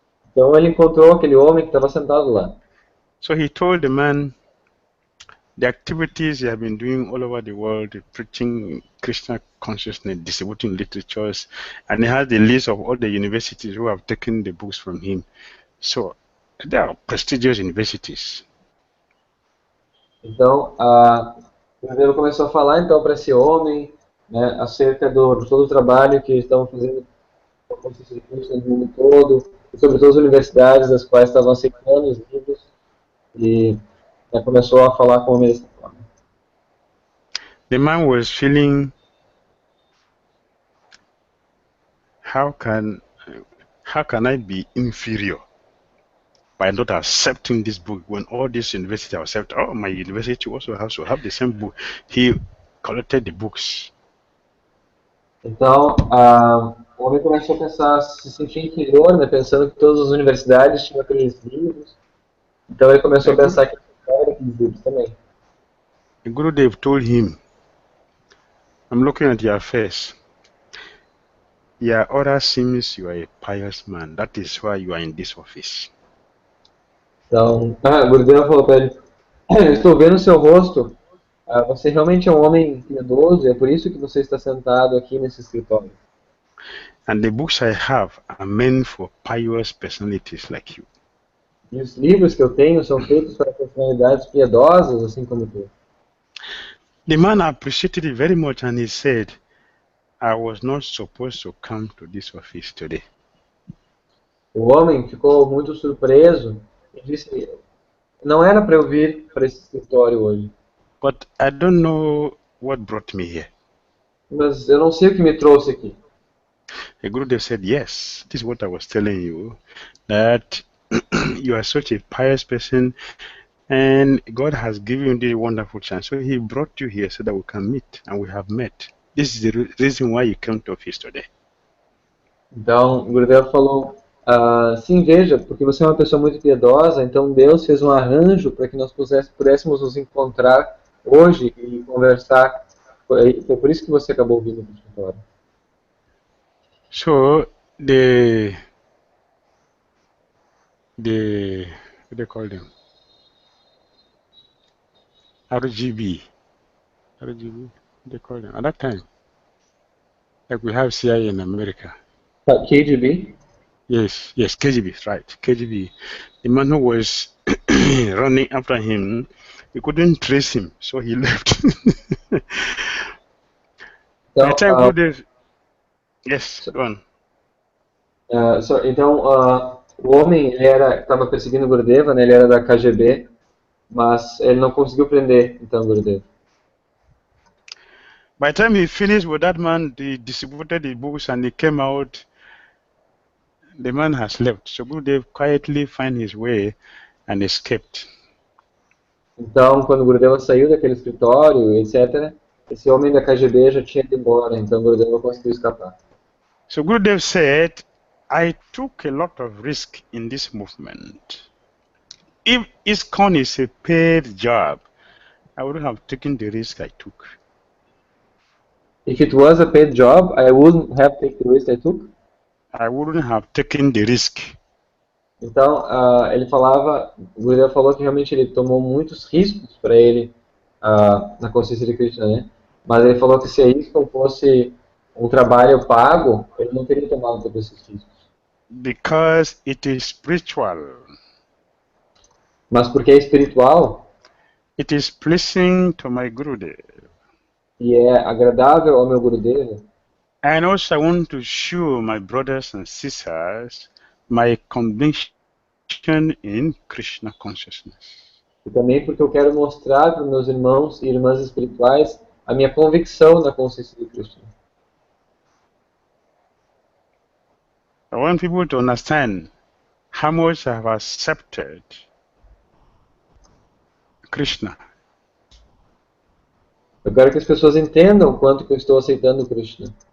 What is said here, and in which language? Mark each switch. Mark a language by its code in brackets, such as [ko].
[pt] Então ele encontrou aquele homem que estava sentado lá. [en] So he told the man the activities he had been doing all over the world, preaching Krishna consciousness, distributing literatures, and he had the list of all the universities who have taken the books from him. So they are prestigious universities. [pt] Então o Gurudev começou a falar então para esse homem, né, acerca de todo o trabalho que estavam fazendo com a consciência de Krishna no mundo todo, e sobre todas as universidades das quais estavam aceitando os livros, e começou a falar com o homem dessa forma. [en] The man was feeling, how can I be inferior by not accepting this book when all these universities accept? Oh, my university also has to have the same book. He collected the books. [pt] Então, o homem começou a pensar, se sentir inferior, né, pensando que todas as universidades tinham aqueles livros. Então ele começou a pensar que ele tinha aqueles livros também. [en] The Gurudev told him, I'm looking at your face. Your aura seems you are a pious man. That is why you are in this office. [pt] Então, o Gurudeva falou para ele, eu estou vendo o seu rosto, você realmente é um homem piedoso e é por isso que você está sentado aqui nesse escritório. [en] And the books I have are meant for pious personalities like you. [pt] E os livros que eu tenho são feitos para personalidades piedosas, assim como tu. [en] The man appreciated it very much and he said, I was not supposed to come to this office today. [pt] O homem ficou muito surpreso e disse, não era para eu vir para esse escritório hoje. [en] But I don't know what brought me here. [pt] Mas eu não sei o que me trouxe aqui. [en] The Gurudev said, yes, this is what I was telling you, that you are such a pious person and God has given you this wonderful chance. So he brought you here so that we can meet, and we have met. This is the reason why you came to office today. [pt] Então, o Gurudeva falou, sim, veja, porque você é uma pessoa muito piedosa, então Deus fez um arranjo para que nós pudéssemos nos encontrar hoje e conversar. Foi por isso que você acabou vindo para o escritório. [en] So the what do they call them? RGB. They call them at that time. Like we have CIA in America. KGB? Yes, KGB, right. KGB. The man who was running after him, he couldn't trace him, so he left. By the time Gurudev, yes, go on. [pt] Então, o homem estava perseguindo o Gurudeva, né, ele era da KGB, mas ele não conseguiu prender, então, o Gurudeva. [en] By the time he finished with that man, they distributed the books and he came out. The man has left. So Gurudev quietly found his way and escaped. [pt] Então, quando o Gurudeva saiu daquele escritório, etc., esse homem da KGB já tinha ido embora, então o Gurudeva conseguiu escapar. [en] So Gurudev said, I took a lot of risk in this movement. If ISKCON is a paid job, I wouldn't have taken the risk I took. If it was a paid job, I wouldn't have taken the risk I took. I wouldn't have taken the risk. [pt] Então, ele falava, o Gurudeva falou que realmente ele tomou muitos riscos para ele na consciência de Krishna, né? Mas ele falou que se isso fosse um trabalho pago, ele não teria tomado todos esses riscos. [en] Because it is spiritual. [pt] Mas porque é espiritual. [en] It is pleasing to my Gurudev. [pt] E é agradável ao meu Gurudeva. [en] And also I want to show my brothers and sisters my conviction in Krishna consciousness. [pt] E também porque eu quero mostrar para meus irmãos e irmãs espirituais a minha convicção na consciência de Krishna. [en] I want people to understand how much I have accepted Krishna. [pt] Eu quero que as pessoas entendam o quanto que eu estou aceitando Krishna.